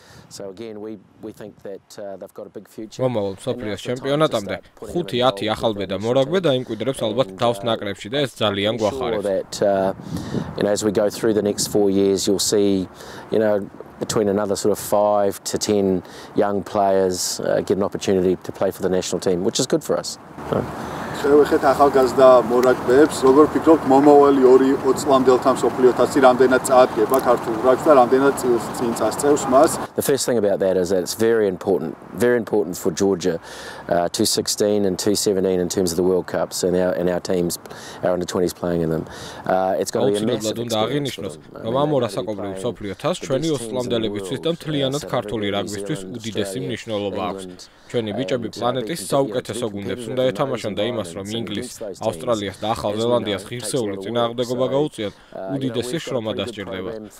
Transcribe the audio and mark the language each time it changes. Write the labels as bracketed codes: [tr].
[en] So again, we think that they've got a big future. [ka] მომავალ მსოფლიოს ჩემპიონატამდე 5-10 ახალბედა მორაგბე დაიმკვიდრებს ალბათ თავს ნაკრებში და ეს ძალიან გვახარებს. [en] As we go through the next 4 years, you'll see, between another sort of 5 to 10 young players get an opportunity to play for the national team, which is good for us. [ka] შევეხეთ ახალგაზრდა მორაგბეებს, როგორ ფიქრობთ მომავალი 2-20 წლამდელთა მსოფლიო თასი რამდენად წაადგება ქართულ რაგბს და რამდენად წინ წასწევს მას? [en] The first thing about that is that it's very important for Georgia 216 and 217 in terms of the World Cups and our teams, our under-20s playing in them. It's going to be a massive experience. [ka] რომ ამ ორასაკობრივ მსოფლიო თასს ჩვენი 20 წლამდელებისთვის და მთლიანად ქართული რაგბისთვის უდიდესი მნიშვნელობა აქვს. ჩვენი ბიჭები პლანეტის საუკეთესო გუნდებს უნდა ეთამაშონ და იმას, რომ ინგლისს, ავსტრალიას და ახალ ზელანდიას ღირსეული წინააღმდეგობა გაუწიათ, უდიდესი შრომა დასჭირდება.